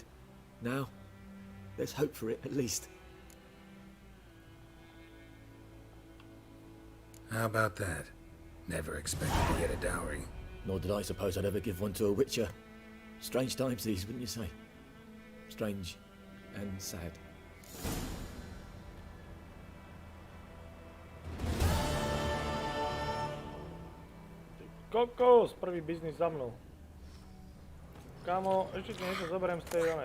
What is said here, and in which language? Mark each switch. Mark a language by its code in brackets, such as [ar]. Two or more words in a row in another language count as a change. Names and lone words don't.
[en] Now, there's hope for it, at least. How about that? Never expected to get a dowry. Nor did I suppose I'd ever give one to a Witcher. Strange times these, wouldn't you say? Strange and sad. [sk] Kokos, prvý biznis za mnou. Kámo, ešte ti niečo zoberiem z tej onej.